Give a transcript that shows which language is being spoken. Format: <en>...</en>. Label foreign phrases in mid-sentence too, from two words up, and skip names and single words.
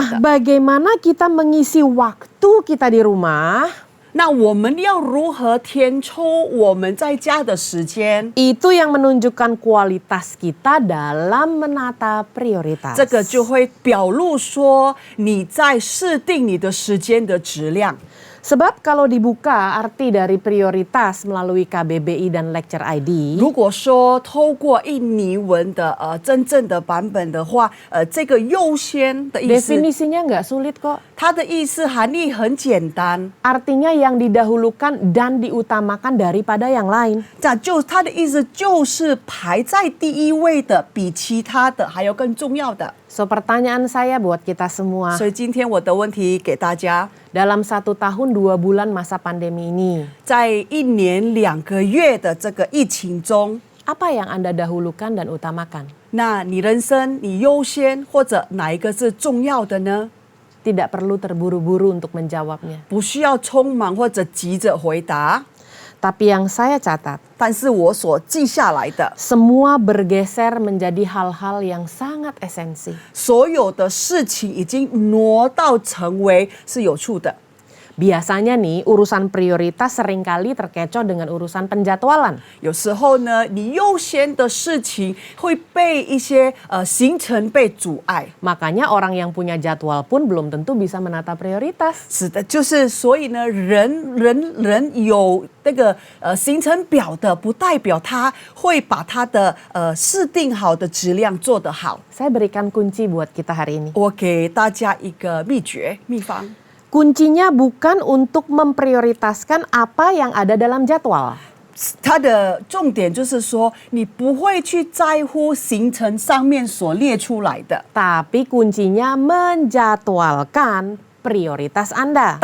<id>Nah, 的。 bagaimana kita mengisi waktu kita di rumah?</id> <zh>那我们要如何填充我们在家的时间？</zh> <id>Itu yang menunjukkan kualitas kita dalam menata prioritas.</id> <zh>这个就会表露说你在设定你的时间的质量。</zh> <id>Sebab kalau dibuka arti dari prioritas melalui KBBI dan Lecture ID,</id> <zh>如果说透过印尼文的真正的版本的话，这个优先的意思，</zh> <id>definisinya nggak sulit kok.</id> <zh>它的意思含义很简单，</zh> <id>Artinya yang didahulukan dan diutamakan daripada yang lain.</id> <zh>它的意思就是排在第一位的，比其他的还要更重要的。</zh> <id>So pertanyaan saya buat kita semua,</id> <zh>所以今天我的问题给大家，</zh> <id>dalam 1 tahun 2 bulan masa pandemi ini,</id> <zh>在1年2个月的这个疫情中，</zh> <id>apa yang Anda dahulukan dan utamakan?</id> <zh>那你人生你优先或者哪一个是重要的呢？</zh> <id>Tidak perlu terburu-buru untuk menjawabnya.</id> <zh>不需要匆忙或者急着回答，</zh> <id>Tapi yang saya catat,</id> <zh>但是我所记下来的，</zh> <id>semua bergeser menjadi hal-hal yang sangat esensi.</id> <zh>所有的事情已经挪到成为是有处的。</zh> <id>Biasanya nih, urusan prioritas seringkali terkecoh dengan urusan penjadwalan.</id> <zh>有时候呢，你优先的事情会被一些行程被阻碍。</zh> <id>Makanya orang yang punya jadwal pun belum tentu bisa menata prioritas.</id> <zh>是的，就是所以呢，人有那个行程表的，不代表他会把他的设定好的质量做得好。</zh> <id>Saya berikan kunci buat kita hari ini.</id> <zh>我给大家一个秘方。</zh> <id>Kuncinya bukan untuk memprioritaskan apa yang ada dalam jadwal.</id> <zh>它的重点就是说，你不会去在乎行程上面所列出来的，</zh> <id>Tapi kuncinya menjadwalkan prioritas Anda.</id>